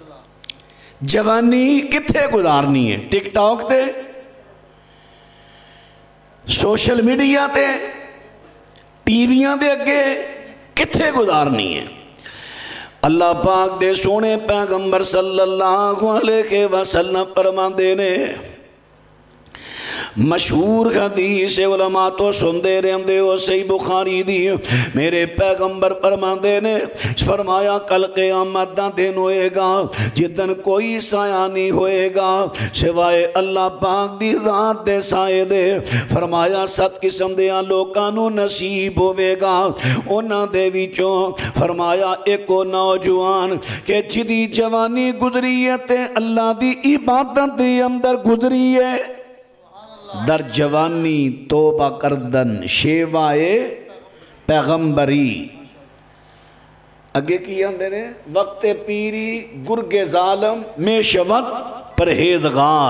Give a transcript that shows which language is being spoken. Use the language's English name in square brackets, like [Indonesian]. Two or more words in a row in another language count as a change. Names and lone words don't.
[Punjabi] جوانی کتھے گزارنی ہے؟ ٹک ٹاک تے سوشل میڈیا تے ٹی ویاں دے اگے کتھے گزارنی ہے؟ اللہ پاک دے سونے پیغمبر [Arabic] صلی اللہ علیہ وسلم [Punjabi] فرماندے نے، مشہور حدیث علماء تو سندے رہندے ہو صحیح بخاری دی، میرے پیغمبر فرماندے نے، فرمایا کل قیامت دا دن ہوئے گا جدن کوئی سایہ نہیں ہوئے گا سوائے اللہ پاک دی ذات دے سائے دے۔ فرمایا 7 قسم دیاں لوکاں نو نصیب ہوئے گا، انہاں دے وچوں فرمایا ایک او نوجوان کہ جدی جوانی گزری ہے تے اللہ دی عبادت دے اندر گزری ہے، [Persian] در جوانی توبہ کردن شیوائے پیغمبری۔ [Punjabi] اگے کی آندے نے [Persian] وقت پیری گرگ ظالم میں شوت پرہیزگار۔